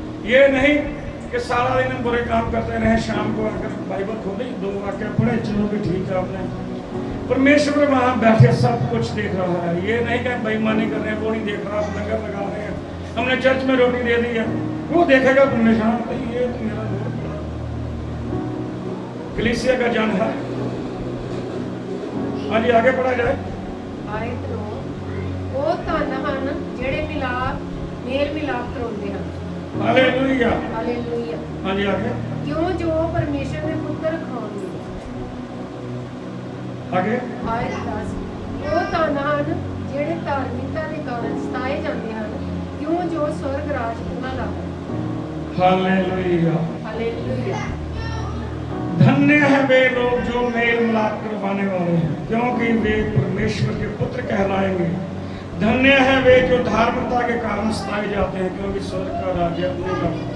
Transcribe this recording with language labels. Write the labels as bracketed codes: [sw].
[hi] ये नहीं कि सारा दिन हम बुरे काम करते रहे, शाम को आकर बाइबल खोली, 2 वाक्य पढ़े, चलो भी ठीक है, आपने परमेश्वर वहाँ बैठे सब कुछ देख रहा है। ये नहीं कि हम बेईमानी कर रहे हैं, वो नहीं देख रहा, लंगर लगा रहे हैं, हमने चर्च में रोटी दे दी है, वो देखेगा परमेश्वर। ये तो मेरा बहुत बड़ा कलीसिया का जन है। हाँ जी आगे पढ़ा जाए। [pa] ਆਇਤ ਨੂੰ ਉਹ ਧਨ ਹਨ ਜਿਹੜੇ ਮੇਲ ਮਿਲਾਪ ਕਰਾਉਂਦੇ ਹਨ। [hi] हालेलुया। [pa] ਹਾਲੇਲੂਇਆ। [hi] हाँ जी आगे [pa] ਕਿਉਂ ਜੋ ਪਰਮੇਸ਼ਰ ਦੇ ਪੁੱਤਰ ਖਾਣਗੇ। [hi] आगे [pa] ਆਇਤ 10 ਉਹ ਧਨ ਹਨ ਜਿਹੜੇ ਧਾਰਮਿਕਤਾ ਦੇ ਕਾਰਨ ਸਤਾਏ ਜਾਂਦੇ ਹਨ, ਕਿਉਂ ਜੋ ਸਵਰਗ ਰਾਜ ਉਹਨਾਂ ਦਾ ਹੈ। [hi] हालेलुया। [pa] ਹਾਲੇਲੂਇਆ। [hi] धन्य है वे लोग जो मेल मिलाप करवाने वाले हैं, क्योंकि वे परमेश्वर के पुत्र कहलाएंगे। धन्य है वे जो धार्मिकता के कारण सताए जाते हैं, क्योंकि स्वर्ग का राज्य उनका।